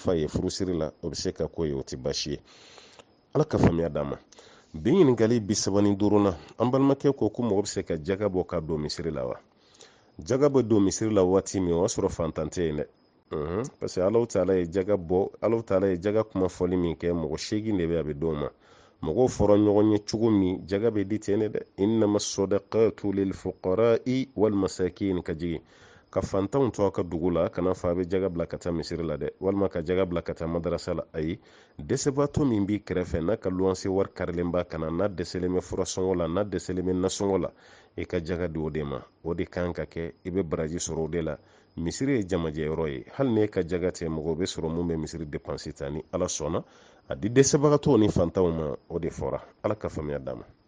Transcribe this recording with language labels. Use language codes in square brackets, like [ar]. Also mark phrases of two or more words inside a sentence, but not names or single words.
[bm] fa ye furusiri la o bɛ se ka k'o ye o tɛ baasi ye ala ka faamuya d'a ma bi ɲininkali bi 75 na an balimakɛ ko mɔgɔ bɛ se ka jaga bɔ ka don misiri la wa jaga bɛ don misiri la waati min o y'a sɔrɔ fantan tɛ yen dɛ [fr] parce que [bm] Alahu Taala ye jaga kuma fɔli min kɛ mɔgɔ 8 de bɛ a bɛ d'o ma mɔgɔw fɔra ɲɔgɔn ye cogo min jaga bɛ di ten dɛ [ar] إنما الصدقات للفقراء والمساكين [bm] ka jigin ka fantanw to a ka dugu la kana fɔ a bɛ jaga bila ka taa misiri la dɛ walima ka jaga bila ka taa madarasa la ayi dɛsɛbaatɔ min b'i kɛrɛfɛ n'a ka luwanse wari karilen b'a kana n'a dɛsɛlen bɛ furasɔngɔ la n'a dɛsɛlen bɛ nasɔngɔ la i ka jaga di o de ma o de kan ka kɛ i bɛ baraji sɔrɔ o de la misiri ye jamajɛ yɔrɔ ye hali n'e ka jaga tɛ mɔgɔw bɛ sɔrɔ mun bɛ misiri dépense ta ni ala sɔnna a di dɛsɛbagatɔw ni fantanw ma o de fɔra ala ka faamuya d'a ma